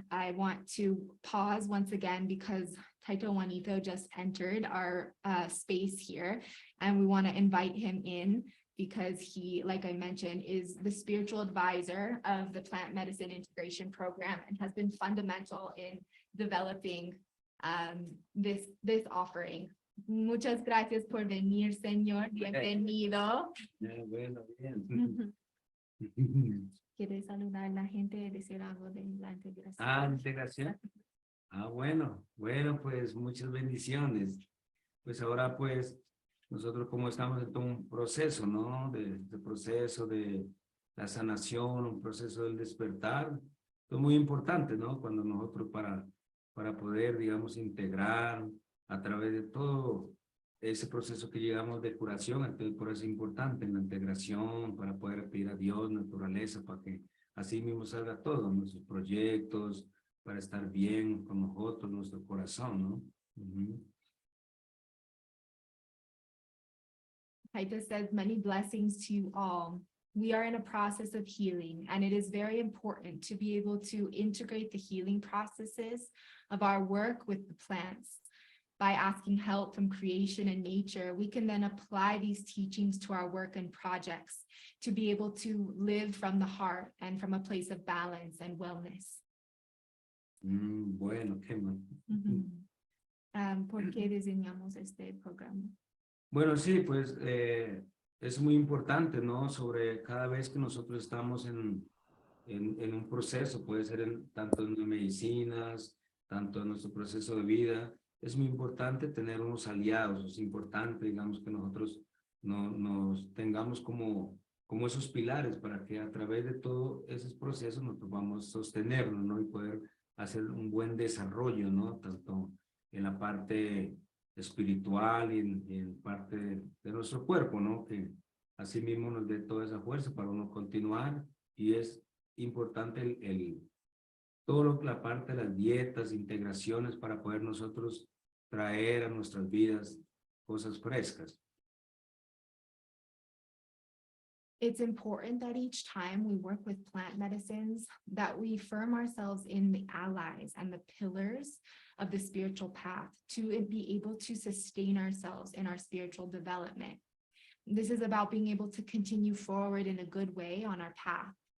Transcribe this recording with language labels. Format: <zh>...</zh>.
<en>I want to pause once again because Taita Juanito just entered our space here, and we want to invite him in because he, like I mentioned, is the spiritual advisor of the plant medicine integration program and has been fundamental in developing this offering.</en> <es>Muchas gracias por venir, señor. Bienvenido. Bueno, bien. ¿Quieres saludar a la gente, decir algo de la integración? Integración. Bueno, pues muchas bendiciones. Pues ahora pues nosotros como estamos en todo un proceso, ¿no? De proceso de la sanación, un proceso del despertar. Es muy importante, ¿no? Cuando nosotros para poder, digamos, integrar a través de todo ese proceso que llegamos de curación, entonces por eso es importante en la integración, para poder pedir a Dios, naturaleza, para que así mismo salga todo, nuestros proyectos, para estar bien con nosotros, nuestro corazón, ¿no?</es> <en>Taita says, many blessings to you all. We are in a process of healing, and it is very important to be able to integrate the healing processes of our work with the plants. By asking help from creation and nature, we can then apply these teachings to our work and projects to be able to live from the heart and from a place of balance and wellness.</en> <es>Bueno, qué mal. ¿Por qué diseñamos este programa? Bueno, sí, pues es muy importante, ¿no? Sobre cada vez que nosotros estamos en un proceso, puede ser tanto en medicinas, tanto en nuestro proceso de vida, es muy importante tener unos aliados, es importante, digamos, que nosotros nos tengamos como esos pilares para que a través de todo esos procesos nosotros vamos a sostenernos, ¿no? Y poder hacer un buen desarrollo, ¿no? Tanto en la parte espiritual y en parte de nuestro cuerpo, ¿no? Que así mismo nos dé toda esa fuerza para uno continuar, y es importante la parte de las dietas, integraciones, para poder nosotros traer a nuestras vidas cosas frescas.</es> <en>It's important that each time we work with plant medicines, that we firm ourselves in the allies and the pillars of the spiritual path to be able to sustain ourselves in our spiritual development. This is about being able to continue forward in a good way on our path.</en>